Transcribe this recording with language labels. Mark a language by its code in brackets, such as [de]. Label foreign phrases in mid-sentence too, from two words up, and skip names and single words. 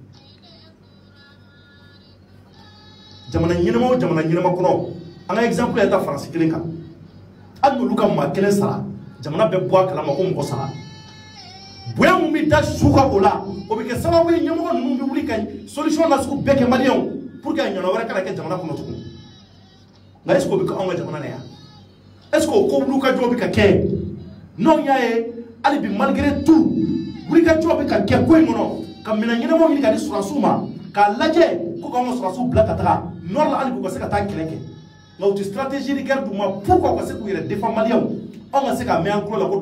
[bm] jamana ɲɛnama kɔnɔ an ka exemple yɛrɛ ta Faransi kelen kan hali n'olu ka maa kelen sara jamana bɛ bɔ a kalama ko mɔgɔ sara bonya mun bɛ da su kan o la o bɛ kɛ sababu ye ɲɛmɔgɔ ninnu bɛ wuli ka solution na sugu bɛɛ kɛ maliyɛnw [fr] pour que [bm] ɲɔgɔn wɛrɛ kana kɛ jamana kɔnɔ tugun nka [fr] est-ce que [bm] o bɛ kɛ anw ka jamana na yan [fr] est-ce que [bm] o ko wuli ka jɔ bɛ ka kɛ n'anw y'a ye hali bi [fr] malgré tout [bm] wuli ka jɔ bɛ ka kɛ ko in kɔnɔ ka minɛn ɲɛnamaw ɲini ka di sɔrɔdasiw ma k'a lajɛ ko k'an ka sɔrɔdasiw bila ka taga nord la hali bi u ka se ka taa kɛlɛ kɛ nka u tɛ [fr] stratégie de guerre [bm] d'u ma pourquoi u ka se k'u yɛrɛ défend maliyɛnw anw ka se ka mɛn an tulo la ko